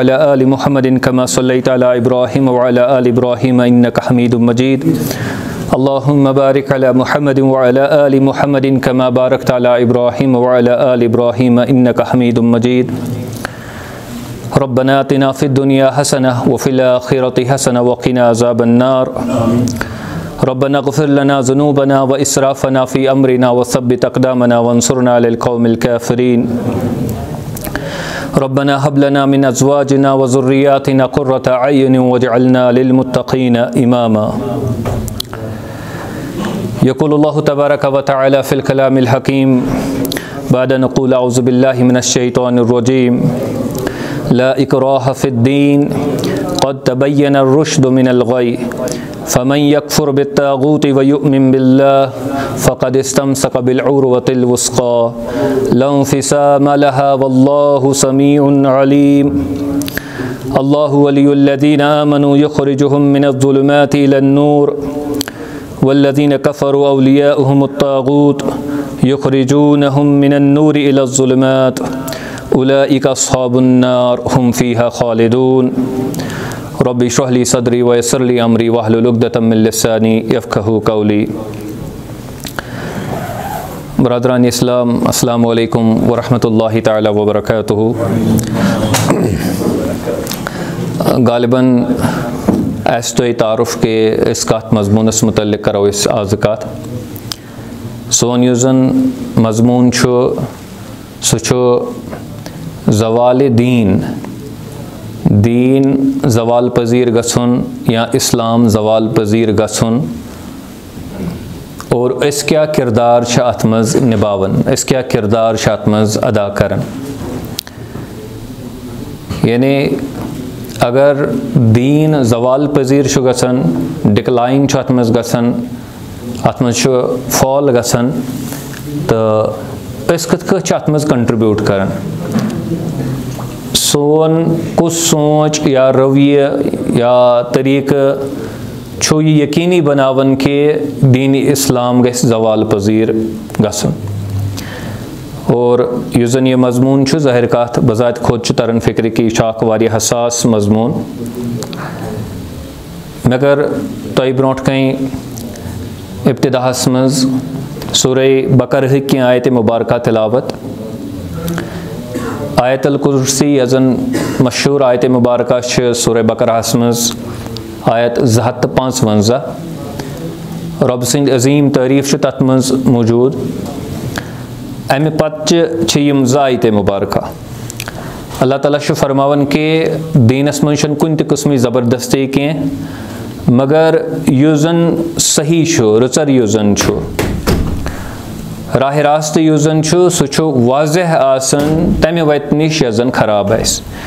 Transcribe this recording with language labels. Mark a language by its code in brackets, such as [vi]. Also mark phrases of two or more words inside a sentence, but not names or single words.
[ar] على آل محمد كما صليت على إبراهيم وعلى آل إبراهيم إنك حميد مجيد اللهم بارك على محمد وعلى آل محمد كما باركت على إبراهيم وعلى آل إبراهيم إنك حميد مجيد ربنا آتنا في الدنيا حسنة وفي الآخرة حسنة وقنا عذاب النار ربنا اغفر لنا ذنوبنا وإسرافنا في أمرنا وثبت أقدامنا وانصرنا على القوم الكافرين ربنا هب لنا من أزواجنا وذرياتنا قرة أعين واجعلنا للمتقين إماما يقول الله تبارك وتعالى في الكلام الحكيم بعد نقول أعوذ بالله من الشيطان الرجيم لا إكراه في الدين قد تبين الرشد من الغي فمن يكفر بالطاغوت ويؤمن بالله فقد استمسك بالعروة الوثقى لا انفصام لها والله سميع عليم الله ولي الذين آمنوا يخرجهم من الظلمات إلى النور والذين كفروا أولياؤهم الطاغوت يخرجونهم من النور إلى الظلمات أولئك أصحاب النار هم فيها خالدون رب اشرح لي صدري ويسر لي أمري واحلل عقدة من لساني يفقهوا قولي. [ks] बरादरान इस्लाम, [ar] السلام عليكم ورحمة الله تعالى وبركاته. [ks] गालिबन ऐस्तोई तारुफ़ के इस कात मज़मूनस मुतल्लिक़ करो इस आज़कात सोन युज़न मज़मून छो सुचो ज़वाल दीन ज़वाल पज़ीर गछुन या इस्लाम ज़वाल पज़ीर गछुन और इस क्या किरदार छ अत मज़ निभावन, इस क्या किरदार छ अत मज़ अदा करन। यानी अगर दीन ज़वाल पज़ीर छु गछन, डिक्लाइन छु अत मज़ गछन, अत मज़ छु फॉल गछन, तो इस कत छ अत मज़ कंट्रीब्यूट करन। सोन कुछ सोच या रवैया या तरीक़ छो ये यकीनी बनावन के दीन इस्लाम गस ज़वाल पज़ीर गसन और युज़न ये मज़मून छु ज़ाहिर कात बज़ात खुद छु तरन फ़िक्र की शाक वारिया हसास मज़मून मगर तोय ब्रोंठ कहीं इब्तिदाहस मज़ सूरह बकरह की आयत मुबारका तिलावत आयतुल कुर्सी यज़न मशहूर आयत मुबारका सूरह बकरह मज़ आयत 55 रब सिंद अज़ीम तारीफ़ तथ मज़ मौजूद। अमे पत यम आयत मुबारका अल्लाह ताला फरमावन के दीनस मज़ कुन त किस्म ज़बरदस्ती कह मगर युज़न सही छो रुचर युज़न छो राह रास्त युज़न छो सु छो वाज़ह आसन तमे वत निश यज़न खराब आस